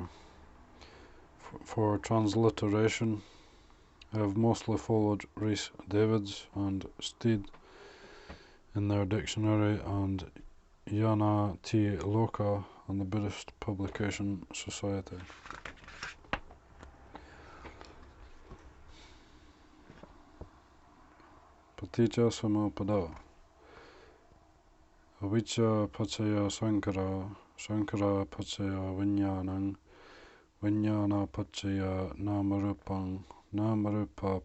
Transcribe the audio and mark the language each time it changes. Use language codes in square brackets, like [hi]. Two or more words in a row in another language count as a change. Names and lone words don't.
[en] For transliteration, I have mostly followed Rhys Davids and Steed in their dictionary, and Yana T. Loka and the Buddhist Publication Society. [pi] Paticca Samuppada. Avijja paccaya sankara, sankara paccaya vijnanam, vijnana paccaya namarupam, namarupa